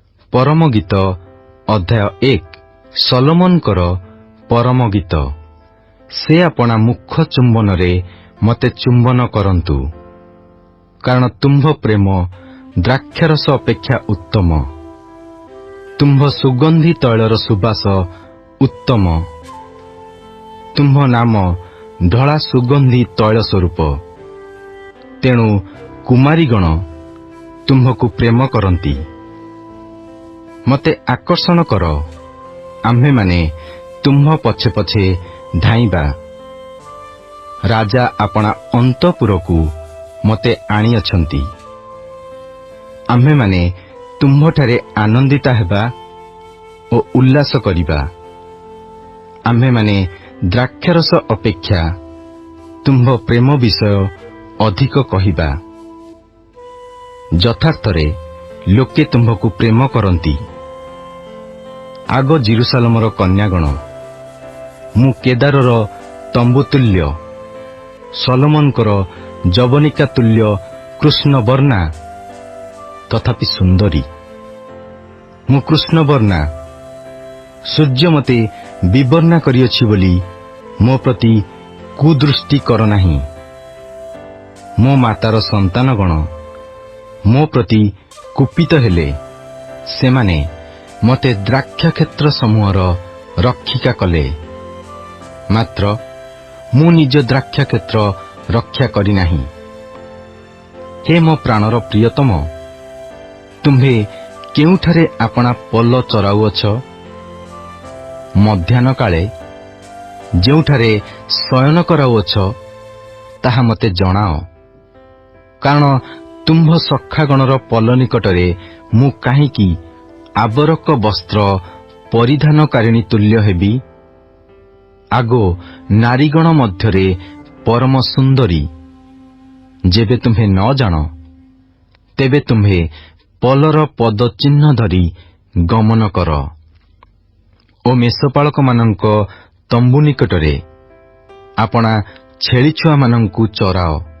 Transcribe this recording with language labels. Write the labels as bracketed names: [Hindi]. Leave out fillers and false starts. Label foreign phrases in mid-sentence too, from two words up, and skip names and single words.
[Odia] ପରମ ଗୀତ ଅଧ୍ୟାୟ 1 ସଲୋମନକର ପରମ ଗୀତ। ସେ ଆପଣା ମୁଖ ଚୁମ୍ବନ ରେ ମତେ ଚୁମ୍ବନ କରନ୍ତୁ, କାରଣ ତୁମ୍ଭ ପ୍ରେମ ଦ୍ରାକ୍ଷାରସ ଅପେକ୍ଷା ଉତ୍ତମ, ତୁମ୍ଭ ସୁଗନ୍ଧି ତୈଳର ସୁବାସ ଉତ୍ତମ, ତୁମ୍ଭ ନାମ ଢଳା ସୁଗନ୍ଧି ତୈଳ ସ୍ୱରୂପ। ତେଣୁ କୁମାରୀଗଣ ତୁମ୍ଭକୁ ପ୍ରେମ କରନ୍ତି। ମତେ ଆକର୍ଷଣ କର, ଆମ୍ଭେ ମାନେ ତୁମ୍ଭ ପଛେ ପଛେ ଧାଇଁବା। ରାଜା ଆପଣା ଅନ୍ତଃପୁରକୁ ମତେ ଆଣି ଅଛନ୍ତି। ଆମ୍ଭେ ମାନେ ତୁମ୍ଭଠାରେ ଆନନ୍ଦିତ ହେବା ଓ ଉଲ୍ଲାସ କରିବା। ଆମ୍ଭେ ମାନେ ଦ୍ରାକ୍ଷାରସ ଅପେକ୍ଷା ତୁମ୍ଭ ପ୍ରେମ ବିଷୟ ଅଧିକ କହିବା। ଯଥାର୍ଥରେ ଲୋକେ ତୁମ୍ଭକୁ ପ୍ରେମ କରନ୍ତି। ଆଗୋ ଯିରୂଶାଲମର କନ୍ୟାଗଣ, ମୁଁ କେଦାରର ତମ୍ବୁତୁଲ୍ୟ, ସଲୋମନକର ଯବନିକା ତୁଲ୍ୟ କୃଷ୍ଣବର୍ଣ୍ଣା ତଥାପି ସୁନ୍ଦରୀ। ମୁଁ କୃଷ୍ଣବର୍ଣ୍ଣା, ସୂର୍ଯ୍ୟ ମତେ ବିବର୍ଣ୍ଣା କରିଅଛି ବୋଲି ମୋ ପ୍ରତି କୁଦୃଷ୍ଟି କର ନାହିଁ। ମୋ ମାତାର ସନ୍ତାନଗଣ ମୋ ପ୍ରତି କୁପିତ ହେଲେ, ସେମାନେ ମତେ ଦ୍ରାକ୍ଷା କ୍ଷେତ୍ର ସମୂହର ରକ୍ଷିକା କଲେ, ମାତ୍ର ମୁଁ ନିଜ ଦ୍ରାକ୍ଷା କ୍ଷେତ୍ର ରକ୍ଷା କରି ନାହିଁ। ହେ ମୋ ପ୍ରାଣର ପ୍ରିୟତମ, ତୁମ୍ଭେ କେଉଁଠାରେ ଆପଣା ପଲ ଚରାଉଅଛ? ମଧ୍ୟାହ୍ନ କାଳେ ଯେଉଁଠାରେ ଶୟନ କରାଉଅଛ ତାହା ମତେ ଜଣାଅ, କାରଣ ତୁମ୍ଭ ସଖାଗଣର ପଲ ନିକଟରେ ମୁଁ କାହିଁକି ଆବରକ ବସ୍ତ୍ର ପରିଧାନକାରିଣୀ ତୁଲ୍ୟ ହେବି? ଆଗୋ ନାରୀଗଣ ମଧ୍ୟରେ ପରମ ସୁନ୍ଦରୀ। ଯେବେ ତୁମ୍ଭେ ନ ଜାଣ, ତେବେ ତୁମ୍ଭେ ପଲର ପଦ ଚିହ୍ନ ଧରି ଗମନ କର। ଓ ମେଷପାଳକ ମାନଙ୍କ ତମ୍ବୁ ନିକଟରେ ଆପଣା ଛେଳି ଛୁଆ ମାନଙ୍କୁ ଚରାଅ।